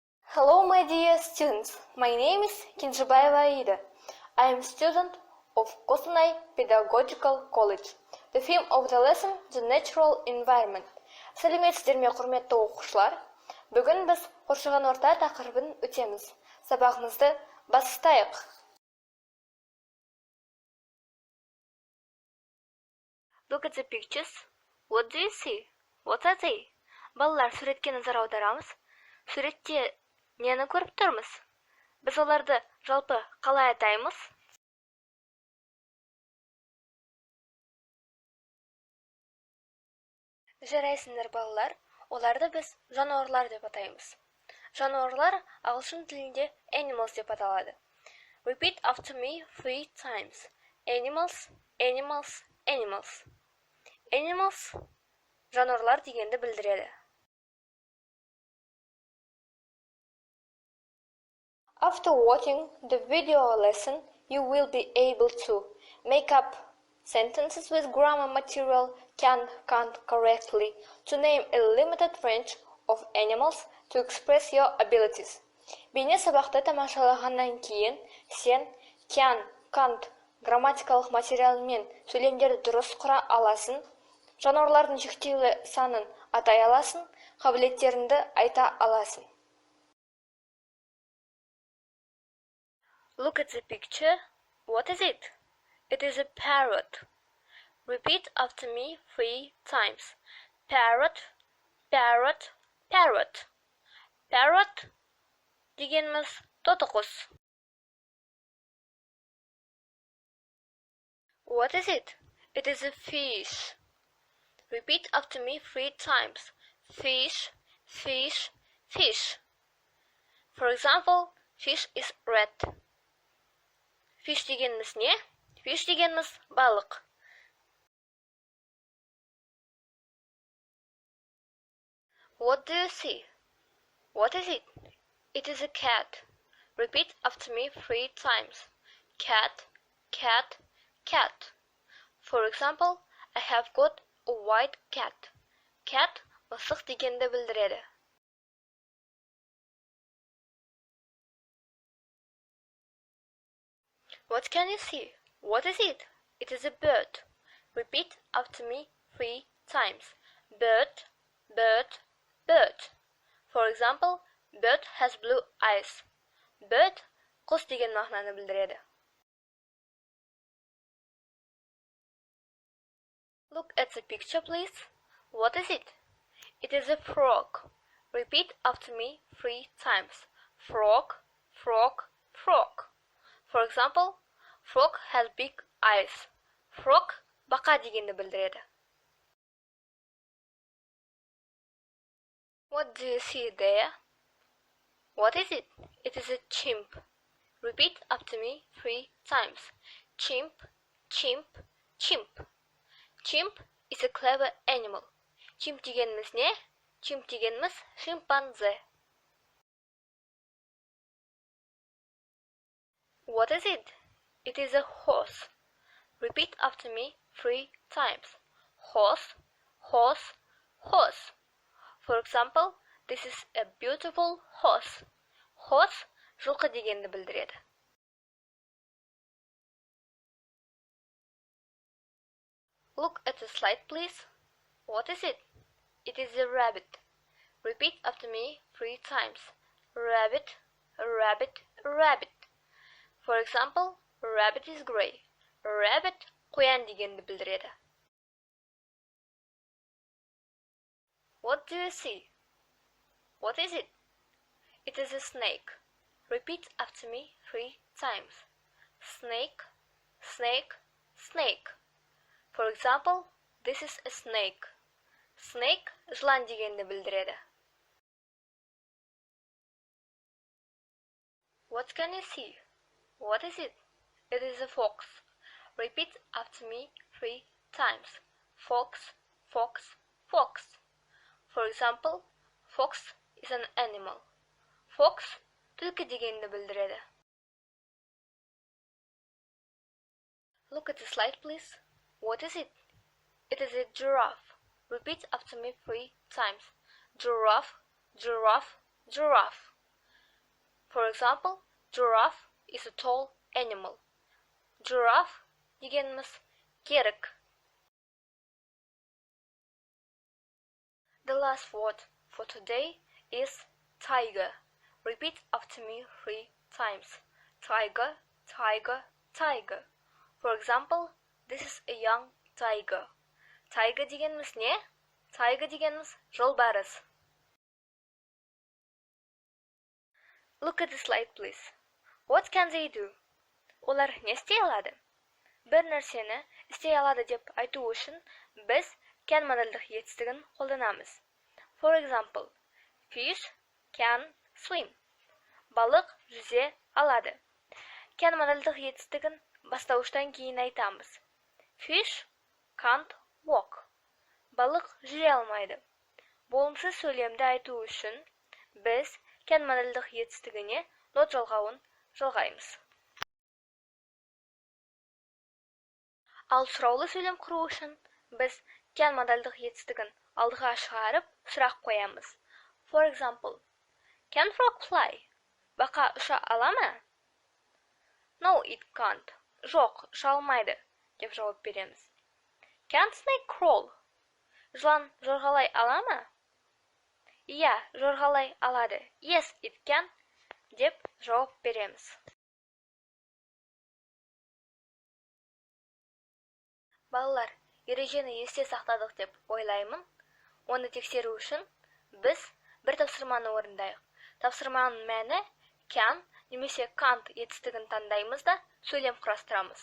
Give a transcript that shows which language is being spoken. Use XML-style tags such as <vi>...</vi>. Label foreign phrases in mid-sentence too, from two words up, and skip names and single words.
<en>Hello, my dear students. My name is Kенжибаева Аида. I am a student of Kostanay Pedagogical College. The theme of the lesson – the natural environment.</en> <kk>Сәлеметсіздер ме, құрметті оқушылар? Бүгін біз қоршаған орта тақырыбын өтеміз. Сабағымызды бастайық.</kk> <en>Look at the pictures. What do you see? What are they?</en> <kk>Балалар, суретке назар аударамыз. Суретте нені көріп тұрмыз? Біз оларды жалпы қалай атаймыз? Жарайсыңдар балалар, оларды біз жануарлар деп атаймыз. Жануарлар ағылшын тілінде animals деп аталады.</kk> <en>Repeat after me 3 times. Animals, animals, animals.</en> <kk>Animals жануарлар дегенді білдіреді.</kk> <en>After watching the video lesson, you will be able to make up sentences with grammar material can, can't correctly, to name a limited range of animals, to express your abilities.</en> <kk>Бейне сабақты тамашалағаннан кейін, сен</kk> <en>can, can't</en> <kk>грамматикалық материалмен сөйлемдерді дұрыс құра аласың, жануарлардың шектеулі санын атай аласың, қабілеттеріңді айта аласың.</kk> <en>Look at the picture. What is it? It is a parrot. Repeat after me 3 times. Parrot, parrot, parrot.</en> <kk>Parrot дегеніміз тоты құс.</kk> <en>What is it? It is a fish. Repeat after me 3 times. Fish, fish, fish. For example, fish is red.</en> <kk>Fish дегеніміз не? Fish дегеніміз балық.</kk> <en>What do you see? What is it? It is a cat. Repeat after me 3 times. Cat, cat, cat. For example, I have got a white cat.</en> <kk>Cat мысық дегенді білдіреді.</kk> <en>What can you see? What is it? It is a bird. Repeat after me 3 times. Bird, bird, bird. For example, bird has blue eyes.</en> <kk>Bird құс деген мағынаны білдіреді.</kk> <en>Look at the picture, please. What is it? It is a frog. Repeat after me 3 times. Frog, frog, frog. For example, frog has big eyes.</en> <kk>Frog бақа дегенді білдіреді.</kk> <en>What do you see there? What is it? It is a chimp. Repeat after me 3 times. Chimp, chimp, chimp. Chimp is a clever animal.</en> <kk>Chimp дегеніміз не? Chimp дегеніміз шимпанзе.</kk> <en>What is it? It is a horse. Repeat after me 3 times. Horse, horse, horse. For example, this is a beautiful horse.</en> <kk>Horse жылқы дегенді білдіреді.</kk> <en>Look at the slide, please. What is it? It is a rabbit. Repeat after me 3 times. Rabbit, rabbit, rabbit. For example, rabbit is gray.</en> <kk>Rabbit қоян дегенді білдіреді.</kk> <en>What do you see? What is it? It is a snake. Repeat after me 3 times. Snake, snake, snake. For example, this is a snake.</en> <kk>Snake жылан дегенді білдіреді.</kk> <en>What can you see? What is it? It is a fox. Repeat after me 3 times. Fox, fox, fox. For example, fox is an animal.</en> <kk>Fox түлкі дегенді білдіреді.</kk> <en>Look at the slide, please. What is it? It is a giraffe. Repeat after me 3 times. Giraffe, giraffe, giraffe. For example, giraffe is a tall animal.</en> <kk>Giraffe дегеніміз керік.</kk> <en>The last word for today is tiger. Repeat after me 3 times. Tiger, tiger, tiger. For example, this is a young tiger. Tiger дегеніміз не? Tiger дегеніміз жолбарыс. Look at the slide, please. What can they do?</en> <kk>Олар не істей алады? Бір нәрсені істей алады деп айту үшін біз can модальдық етістігін қолданамыз.</kk> <en>For example, fish can swim.</en> <kk>Балық жүзе алады. Can модальдық етістігін бастауыштан кейін айтамыз.</kk> <en>Fish can't walk.</en> <kk>Балық жүре алмайды. Болымсыз сөйлемді айту үшін біз can модальдық етістігіне not жалғауын жалғаймыз. Ал сұраулы сөйлем құру үшін біз can модальдық етістігін алдыға шығарып сұрақ қоямыз.</kk> <en>For example, can frog fly?</en> <kk>Бақа ұша ала ма?</kk> <en>No, it can't.</en> <kk>Жоқ, ұша алмайды, деп жауап береміз.</kk> <en>Can snake crawl?</en> <kk>Жылан жорғалай ала ма? Иә, жорғалай алады.</kk> <en>Yes, it can,</en> <kk>деп жауап береміз. Балалар, ережені есте сақтадық деп ойлаймын. Оны тексеру үшін біз бір тапсырманы орындайық. Тапсырманың мәні can немесе can't етістігін таңдаймыз да сөйлем құрастырамыз.</kk>